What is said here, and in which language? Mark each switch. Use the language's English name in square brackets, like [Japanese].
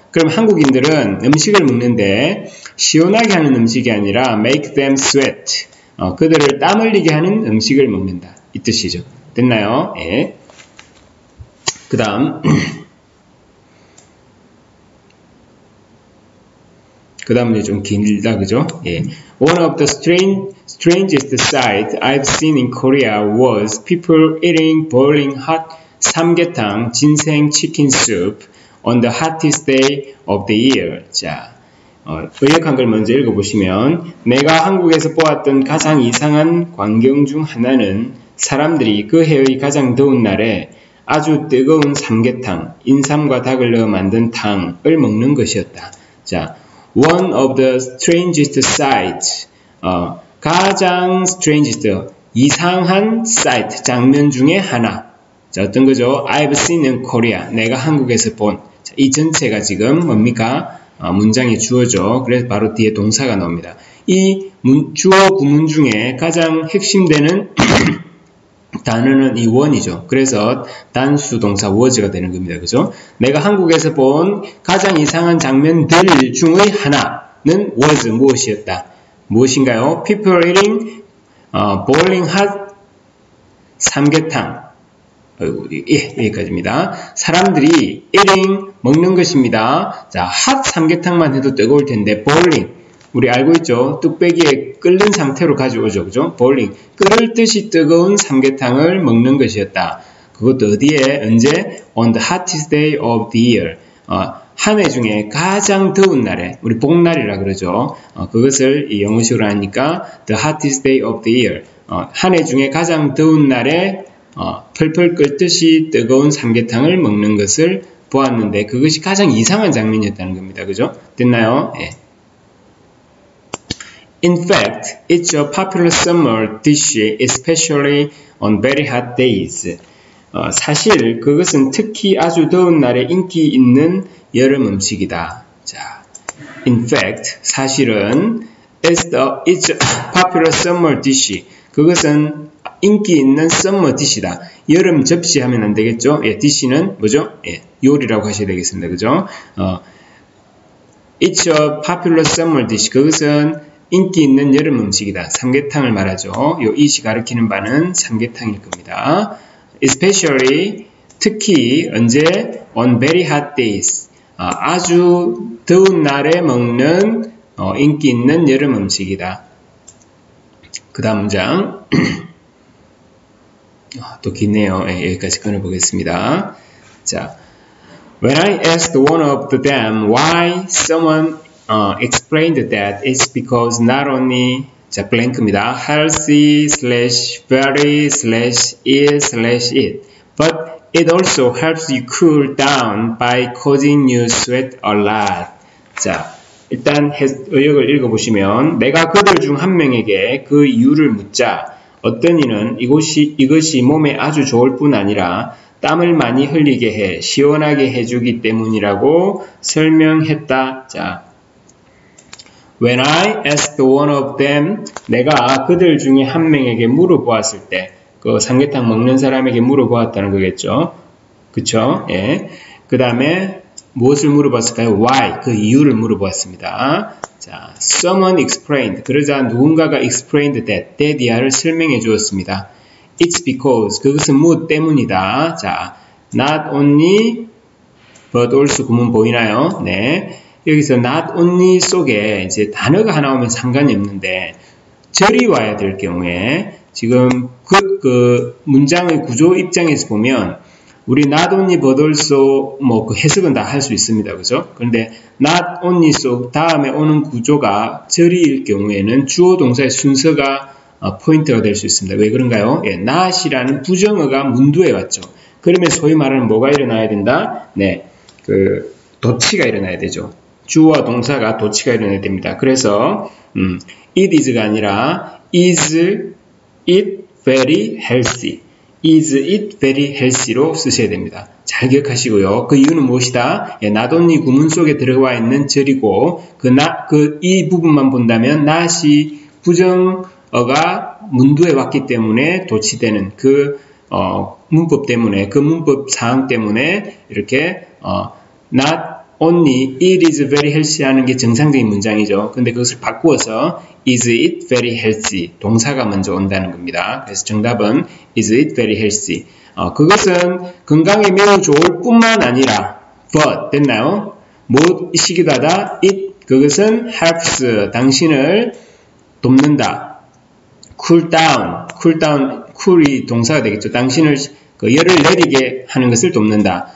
[Korean] 그럼 한국인들은 음식을 먹는데 시원하게 하는 음식이 아니라 [English] make them sweat [Korean] 그들을 땀 흘리게 하는 음식을 먹는다. 이 뜻이죠. 됐나요? 예. 그 다음 이제 좀 길다, 그죠? 예. [English] One of the strangest sights I've seen in Korea was people eating boiling hot 삼계탕, 진생 chicken soup on the hottest day of the year. [Korean] 자, 의역한 걸 먼저 읽어보시면, 내가 한국에서 보았던 가장 이상한 광경 중 하나는 사람들이 그 해의 가장 더운 날에 아주 뜨거운 삼계탕, 인삼과 닭을 넣어 만든 탕을 먹는 것이었다. [English] 자, one of the strangest sights, 가장 strangest, 이상한 sight, [Korean] 장면 중에 하나. 자, 어떤 거죠? [English] I've seen in Korea, [Korean] 내가 한국에서 본. 자, 이 전체가 지금 뭡니까? 문장의 주어죠. 그래서 바로 뒤에 동사가 나옵니다. 이 주어 구문 중에 가장 핵심되는 단어는 이 one이죠. 그래서 단수 동사 was가 되는 겁니다. 그죠? 내가 한국에서 본 가장 이상한 장면들 중의 하나는 was 무엇이었다. 무엇인가요? [English] People eating boiling hot [Korean] 삼계탕. 예, 여기까지입니다. 사람들이 eating 먹는 것입니다. 자, hot 삼계탕만 해도 뜨거울 텐데 boiling 우리 알고 있죠? 뚝배기에 끓는 상태로 가져오죠. 그죠? boiling. 끓을 듯이 뜨거운 삼계탕을 먹는 것이었다. 그것도 어디에? 언제? [English] On the hottest day of the year. [Korean] 한 해 중에 가장 더운 날에, 우리 복날이라 그러죠. 그것을 이 영어식으로 하니까 [English] the hottest day of the year. [Korean] 한 해 중에 가장 더운 날에 펄펄 끓듯이 뜨거운 삼계탕을 먹는 것을 보았는데 그것이 가장 이상한 장면이었다는 겁니다. 그죠? 됐나요? 예. [English] In fact, it's a popular summer dish, especially on very hot days. [Korean] 사실 그것은 특히 아주 더운 날에 인기 있는 여름 음식이다. [English] 자, in fact, [Korean] 사실은 [English] it's a popular summer dish. [Korean] 그것은 인기 있는 summer dish다. 여름 접시 하면 안 되겠죠? 예, dish는 뭐죠? 예, 요리라고 하셔야 되겠습니다. 그죠? [English] It's a popular summer dish. [Korean] 그것은 인기 있는 여름 음식이다. 삼계탕을 말하죠. 요 이시 가리키는 바는 삼계탕일 겁니다. Especially 특히 언제 [English] on very hot days [Korean] 아주 더운 날에 먹는 인기 있는 여름 음식이다. 그 다음 문장 또 기네요. 예, 여기까지 끊어보겠습니다. [English] 자, When I asked one of them why someone explained that it's because not only [Korean] 자, blank입니다. [English] healthy / very / is / it but it also helps you cool down by causing you sweat a lot. [Korean] 자, 일단 의역을 읽어보시면 내가 그들 중 한 명에게 그 이유를 묻자 어떤 이는 이것이 몸에 아주 좋을 뿐 아니라 땀을 많이 흘리게 해 시원하게 해주기 때문이라고 설명했다. 자, [English] When I asked one of them, [Korean] 내가 그들 중에 한 명에게 물어보았을 때, 그 삼계탕 먹는 사람에게 물어보았다는 거겠죠. 그쵸? 예. 그 다음에 무엇을 물어봤을까요? [English] Why? [Korean] 그 이유를 물어보았습니다. [English] 자, someone explained. [Korean] 그러자 누군가가 explained that 이하를 설명해 주었습니다. [English] It's because. [Korean] 그것은 무엇 때문이다. [English] 자, not only, but also [Korean] 구문 보이나요? 네. 여기서 not only 속에 이제 단어가 하나 오면 상관이 없는데 절이 와야 될 경우에 지금 그 문장의 구조 입장에서 보면 우리 not only but also 뭐 그 해석은 다 할 수 있습니다. 그죠? 그런데 not only 속 다음에 오는 구조가 절이일 경우에는 주어 동사의 순서가 포인트가 될 수 있습니다. 왜 그런가요? 예, not이라는 부정어가 문두에 왔죠. 그러면 소위 말하는 뭐가 일어나야 된다? 네, 그 도치가 일어나야 되죠. 주어와 동사가 도치가 일어나야 됩니다. [English] 그래서 it is가 아니라 is it very healthy, is it very healthy로 [Korean] 쓰셔야 됩니다. 잘 기억하시고요. 그 이유는 무엇이다? 예, not only 구문 속에 들어와 있는 절이고 이 부분만 본다면 not이 부정어가 문두에 왔기 때문에 도치되는 그 문법 때문에 그 문법 사항 때문에 이렇게 not [English] only it is very healthy [Korean] 하는 게 정상적인 문장이죠. 근데 그것을 바꾸어서 [English] is it very healthy [Korean] 동사가 먼저 온다는 겁니다. 그래서 정답은 [English] is it very healthy. [Korean] 그것은 건강에 매우 좋을 뿐만 아니라 but 됐나요? 무엇이기도 하다 it 그것은 helps 당신을 돕는다. [English] cool down [Korean] cool이 동사가 되겠죠. 당신을 열을 내리게 하는 것을 돕는다.